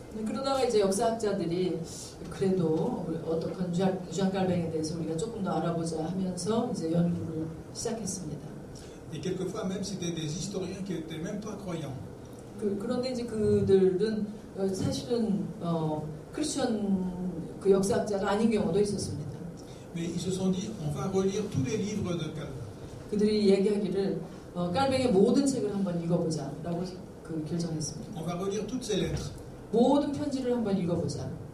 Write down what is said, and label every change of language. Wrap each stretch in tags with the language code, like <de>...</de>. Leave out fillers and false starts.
<ko>그러다가 이제 역사학자들이 그래도 어떻게 주안 깔뱅에 대해서 우리가 조금 더 알아보자 하면서 이제 연구를 시작했습니다.</ko> <fr>Et quelquefois même c'était des historiens qui n'étaient même pas croyants.</fr> <ko>그런데 이제 그들은 사실은 크리스천 그 역사학자가 아닌 경우도 있었습니다.</ko> <fr>Mais ils se sont dit on va relire tous les livres de Calvin.</fr> <ko>그들이 얘기하기를 깔뱅의 모든 책을 한번 읽어보자라고 결정했습니다.</ko> <fr>On va relire toutes ces lettres.</fr> <ko>모든 편지를 한번 읽어보자.</ko>